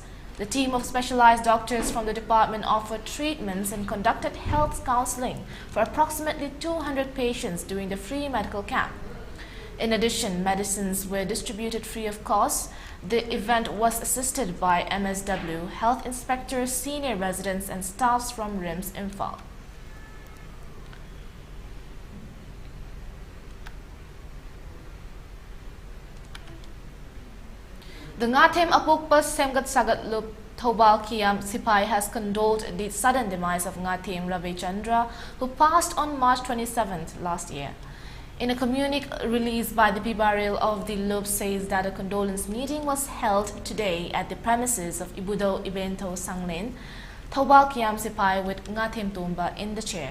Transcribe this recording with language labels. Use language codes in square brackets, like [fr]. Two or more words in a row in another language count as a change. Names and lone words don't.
[en] The team of specialized doctors from the department offered treatments and conducted health counseling for approximately 200 patients during the free medical camp. In addition, medicines were distributed free of cost. The event was assisted by MSW, health inspectors, senior residents, and staffs from RIMS Imphal. The Ngathem Apukpa Semgat Sagat Loop Thobal Kiam Sipai has condoled the sudden demise of Ngathem Ravichandra, who passed on March 27th last year. In a communique released by the Pibaril of the Loop says that a condolence meeting was held today at the premises of Ibudo Ibento Sanglen, Thobal Kiam Sipai, with Ngathem Tumba in the chair.